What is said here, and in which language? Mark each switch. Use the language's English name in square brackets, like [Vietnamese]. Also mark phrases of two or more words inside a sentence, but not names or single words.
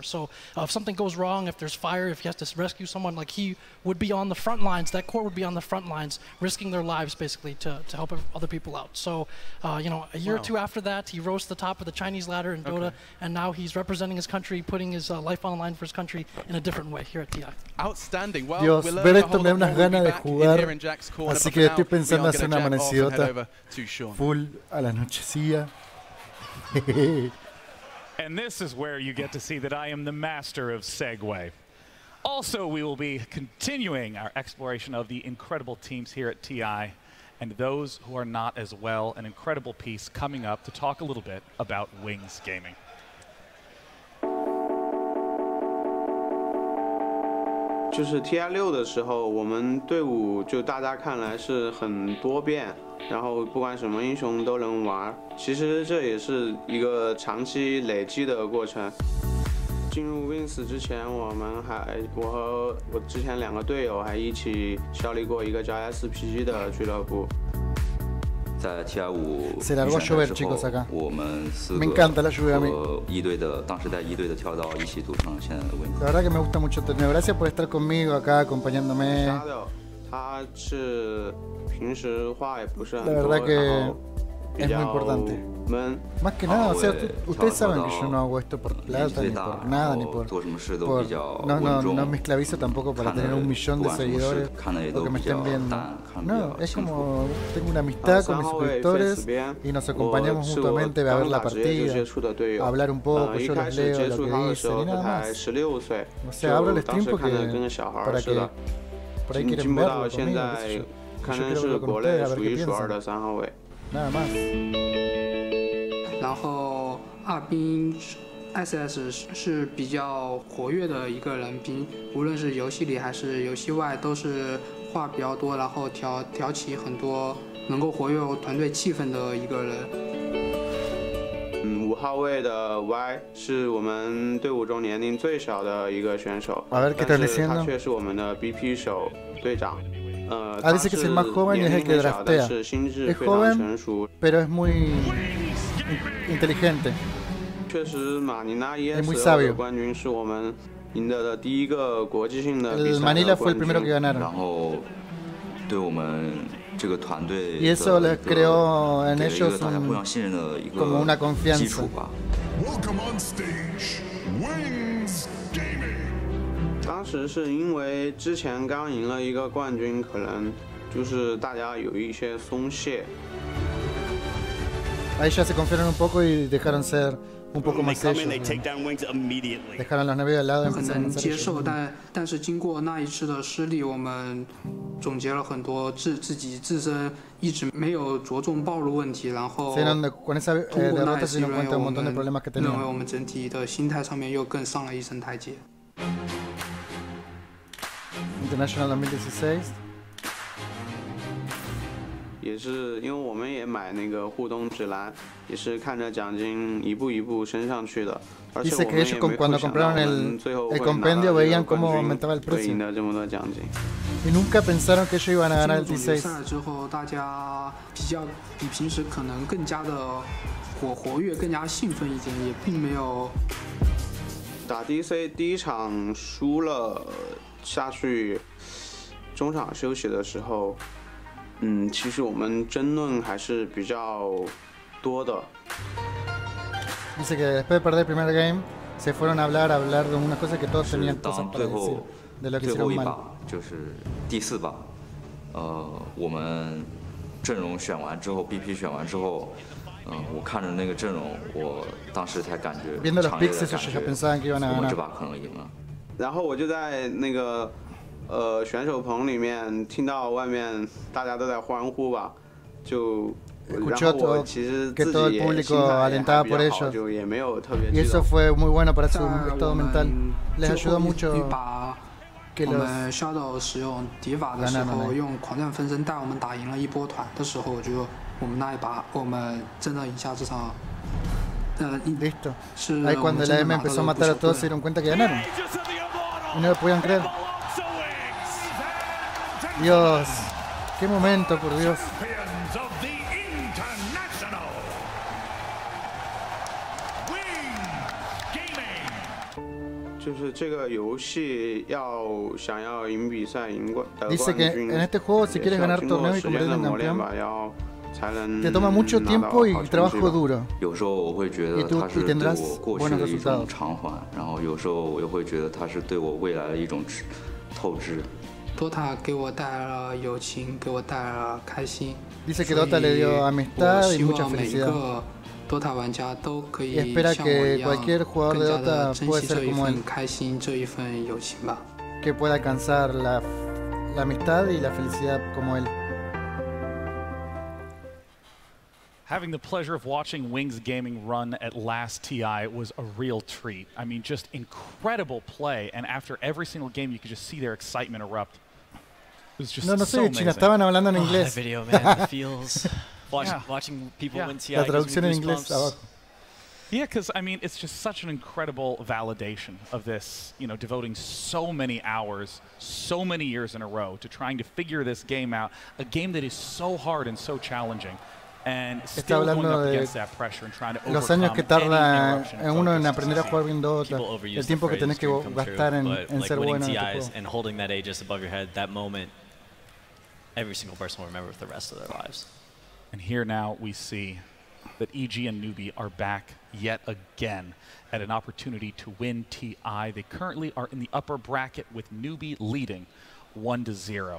[English] So if something goes wrong, if there's fire, if he has to rescue someone, like he would be on the front lines. That corps would be on the front lines, risking their lives basically to help other people out. So you know, a year or two after that, he rose to the top of the Chinese ladder in Dota, and now he's representing his country, putting his life on the line for his country in a different way here at TI. Outstanding. Well, [Spanish] Dios, ver esto me da unas ganas de jugar, así que estoy pensando hacer una amanecida full a la nochecilla. [English] And this is where you get to see that I am the master of segue. Also, we will be continuing our exploration of the incredible teams here at TI and those who are not as well. An incredible piece coming up to talk a little bit about Wings Gaming. [Chinese] 就是 TI6的时候，我们队伍就大家看来是很多变，然后不管什么英雄都能玩。其实这也是一个长期累积的过程。进入 Wings 之前，我和我之前2个队友还一起效力过一个叫 SPG 的俱乐部。在 TI5 [Spanish] Se largó a llover, chicos, acá. [Chinese] 我们4 [Spanish] Me encanta la lluvia a mí. [Chinese] 和1队的当时在1队的跳刀一起组成了现在的 Wings。 [Spanish] La verdad que me gusta mucho el torneo. Gracias por estar conmigo acá, acompañándome. [Chinese] 他是平时话也不是很多， [Spanish] La verdad que es muy importante. Más que nada, o sea, ustedes saben que yo no hago esto por plata, ni por nada, ni por... No me esclavizo tampoco para tener 1 millón de seguidores o que me estén viendo. No, es como tengo una amistad con mis suscriptores y nos acompañamos mutuamente a ver la partida, a hablar un poco, yo les leo lo que dicen y nada más. O sea, abro el stream porque para que por ahí quieren verlo conmigo, qué sé yo. Yo quiero verlo con ustedes, a ver qué piensan. Nada más. [Chinese] 然后2兵 SS 是比较活跃的一个人，无论是游戏里还是游戏外，都是话比较多，然后挑起很多能够活跃团队气氛的一个人。 5号位的 Y 是我们队伍中年龄最小的一个选手，但是他却是我们的 BP 手队长。 [Spanish] dice que es el más joven y es el que draftea. Es joven, pero es muy inteligente. [Chinese] 确实，马尼拉 ESL 的冠军是我们赢得的第一个国际性的比赛。 [Spanish] El Manila fue el primero que ganaron. [Chinese] 然后对我们这个团队 [Spanish] y eso les creó en ellos [Chinese] 大家互相信任的一个 [Spanish] como una confianza. [Chinese] 基础吧。 [English] Welcome on stage, Wings Gaming. [Chinese] 当时是因为之前刚赢了一个冠军，可能就是大家有一些松懈。 [Spanish] Ahí ya se confiaron un poco y dejaron ser un poco más ellos. Dejaron los nervios al lado y [Chinese] 很难接受，但是经过那一次的失利，我们总结了很多自己自身一直没有着重暴露问题，然后通过那一次认为我们整体的心态上面又更上了一层台阶。 International 2016。也是因为我们也买那个互动指南，也是看着奖金一步一步升上去的。而且我们也没有想到我们最后会拿到冠军，会赢得这么多奖金。 [Spanish] Y nunca pensaron que ellos iban a ganar el 16。 [Chinese] 赛之后，大家比平时可能更加的活跃，更加兴奋一点，也并没有。打 DC 第1场输了下去，中场休息的时候。其实我们争论还是比较多的。 [Spanish] Dice que después de perder el primer game, se fueron a hablar de unas cosas que todos tenían cosas para decir de lo que hicieron mal. [Chinese] 就是第4把，我们阵容选完之后 ，BP 选完之后，我看着那个阵容，我当时才感觉强烈的感觉，我们这把可能赢了。然后我就在那个。选手棚里面听到外面大家都在欢呼吧，就然后我其实自己也心态也还比较好，就也没有特别激动。 [Spanish] Y eso fue muy bueno para su estado mental. Les ayudó mucho que [Chinese] 我们 Shadow 使用敌法的时候，用狂战分身带我们打赢了一波团的时候，我觉得我们那一把我们真的赢下这场。 [Spanish] Listo. Ahí cuando la M empezó a matar a todos se dieron cuenta que ganaron. Y no lo podían creer. Dios, qué momento, por Dios. [Chinese] 就是这个游戏想要赢比赛赢冠军， [Spanish] Dice que en este juego si quieres ganar torneo y convertirte en campeón, te toma mucho tiempo y trabajo duro. [Chinese] 有时候我会觉得它是对我过去的一种偿还，然后有时候我又会觉得它是对我未来的一种透支。 Dota 给我带来了友情，给我带来了开心。 [Spanish] Dice que Dota le dio amistad y mucha felicidad. [Chinese] Dota 玩家都可以 [Spanish] espera que cualquier jugador de Dota pueda ser como él. [Chinese] 开心这一份友情吧。 [Spanish] Que pueda alcanzar la amistad y la felicidad como él. [English] Having the pleasure of watching Wings Gaming run at last TI was a real treat. I mean, just incredible play, and after every single game, you could just see their excitement erupt. It was just [Spanish] no sé de China, estaban hablando en inglés. [English] That video, man, the feels. Watching people win TI. [Spanish] La traducción en inglés abajo. [English] Yeah, because, I mean, it's just such an incredible validation of this, you know, devoting so many hours, so many years in a row to trying to figure this game out, a game that is so hard and so challenging. And still going up against that pressure and trying to overcome [Spanish] los años que tarda uno en aprender a jugar bien Dota, el tiempo que tenés que gastar en ser bueno en este juego. [English] And holding that A just above your head, that moment, every single person will remember for the rest of their lives. And here now we see that EG and Newbie are back yet again at an opportunity to win TI. They currently are in the upper bracket with Newbie leading 1-0.